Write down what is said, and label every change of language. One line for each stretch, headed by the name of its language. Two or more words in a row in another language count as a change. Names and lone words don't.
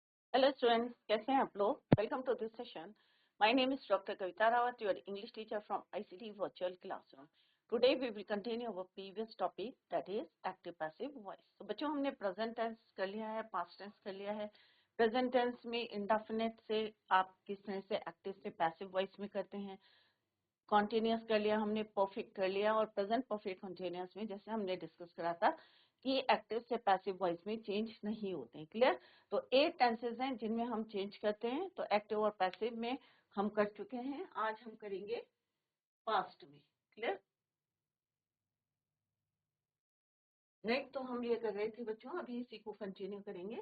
English: Hello students,
Hindi: कैसे हैं आप लोग?
English: Welcome to this session. My name is Dr. Kavita Rawat, your English teacher from ICT Virtual Classroom. Today we will continue our previous topic, that is active passive voice.
Hindi: तो बच्चों हमने
English: present tense
Hindi: कर लिया है,
English: past tense
Hindi: कर लिया है.
English: Present tense
Hindi: में indefinite से आप किस तरह से active से
English: passive voice
Hindi: में करते हैं. Continuous कर लिया हमने, perfect कर लिया, और
English: present perfect continuous
Hindi: में जैसे हमने discuss करा था कि एक्टिव से
English: passive voice
Hindi: में चेंज नहीं होते हैं. क्लियर? तो 8 टेंसेस हैं जिनमें हम चेंज करते हैं. तो एक्टिव और पैसिव में हम कर चुके हैं. आज हम करेंगे पास्ट में. क्लियर? राइट, तो हम ये कर रहे थे बच्चों, अभी इसी को कंटिन्यू करेंगे.